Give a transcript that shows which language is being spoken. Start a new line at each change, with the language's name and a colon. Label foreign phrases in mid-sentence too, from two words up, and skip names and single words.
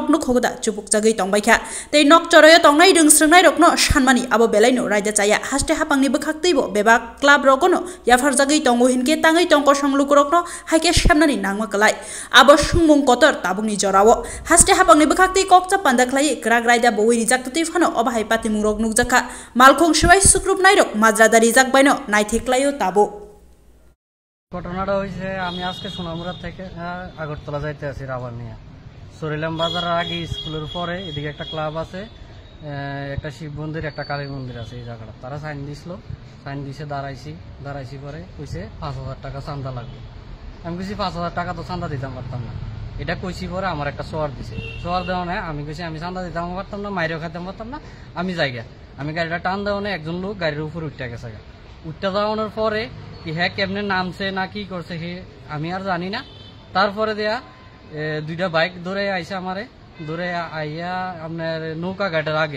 Kok Borok: नुक होगदा चुपुक जागै तंबायखा तै नक चरयो तंनाय रोंस्रोंनाय रकनो सानमानि आबो बेलायनो रायदा चाया हास्टे हापांनि बखाक्तैबो बेबाक क्लाब रगनो याफार जागै तंगो हिनके ताङै तंक संलुक रकनो हायके सामनानि नांमा कलाय आबो सुंमुं कतर ताबुंनि जरावो हास्टे हापांनि बखाक्तै ककचा पान्दाख्लायै ग्राग रायदा बवैनि जाकतै फानो अबाहाय पातिमुं रग नुकजाखा मालखं सबाय सुक्रुप नायरक माज्रादारि जाकबायनो नायथेख्लायो ताबो
Bangla: ঘটনাটা হয়েছে আমি আজকে সোনামুড়া থেকে আগরতলা যাইতে আছি রাবার নিয়ে সরিলাম বাজারের আগে স্কুলের পরে এদিকে একটা ক্লাব আছে একটা শিব মন্দির একটা কালী মন্দির আছে এই জায়গাটা তারা সাইন দিছিল সাইন দিছে দাঁড়াইছি পরে কইছে ৫,০০০ টাকা চাঁদা লাগবে আমি কইছি ৫,০০০ টাকা তো চাঁদা দিতাম পারতাম না এটা কইছি পরে আমার একটা সোয়ার দিছে সোয়ার দেওয়া নেই আমি কইছি আমি চাঁদা দিতাম পারতাম না মাইরেও খাইতাম পারতাম না আমি যাইগা আমি গাড়িটা টান দেওয়া নেই একজন লোক গাড়ির উপর উঠতে গেছে উঠতে যাওয়ানোর পরে কি হ্যাঁ কেমনে নামছে না কি করছে হে আমি আর জানি না তারপরে দেয়া দুইটা বাইক ধরে আইসা আমারে ধরে আইয়া আপনার নৌকা ঘাটের